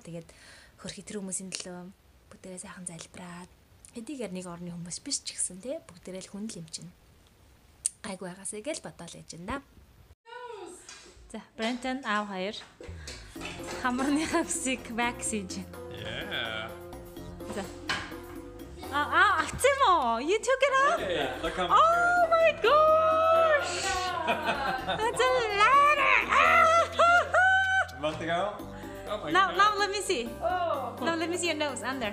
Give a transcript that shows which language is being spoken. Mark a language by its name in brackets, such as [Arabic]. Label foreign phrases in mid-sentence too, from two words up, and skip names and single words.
[Mongolian] Тэгээд хөрхи тэр хүмүүсийн төлөө бүгдээрээ сайхан залбираад хэдийгээр нэг орны хүмүүс биш ч гэсэн те бүгдээрээ л хүн л юм чинь гайгүй байгаасаа гэж бодоол яж энэ да. За Брентон аав хоёр хамарны хавсыг ваксиж. [English] Yeah. За Timo, you took it off? Yeah, look how much. Oh my gosh! That's a ladder! A month ago? Oh my Now, god. now let me see. Now let me see your nose under.